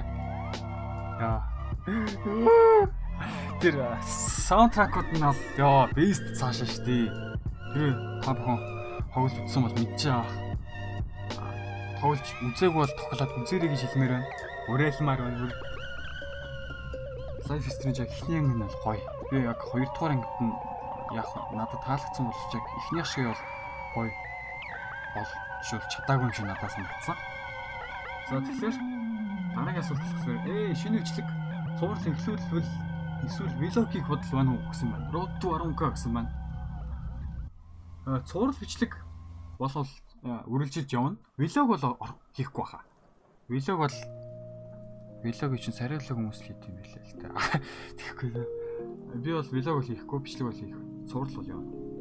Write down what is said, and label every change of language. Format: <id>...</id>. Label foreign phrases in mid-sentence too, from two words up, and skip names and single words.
<mn>Яа. Тэр саундтракууд нь бол бест цаашаа штий. Тэр та бүхэн тоглож үзсэн бол мэдчихэж байгаа. Тоглож үзээгүй бол тоглоод үзээрэй гэж хэлмээр байна. Уриалмаар байна. Life is Strange эхний анги нь бол гоё. Би яг 2 дугаар ангид нь яг надад таалагдсан боловч яг эхнийх шиг бол гоё болж чадаагүй юм шиг надад санагдсан. За тэгэхээр дараагийн асуулт болохоор шинэ бичлэг цуврал эхлүүлвэл эсвэл vlog-ийг бодол байна уу гэсэн байна. Road to 10k гэсэн байна. Цуврал бичлэг болол үргэлжилж явна. Vlog бол хийхгүй баха. Vlog чинь сариалаг хүмүүс л хийх юм байлаа л та. Тэгэхгүй нэ. Би бол vlog бол хийхгүй, бичлэг бол хийх. Цуврал бол явна.</mn>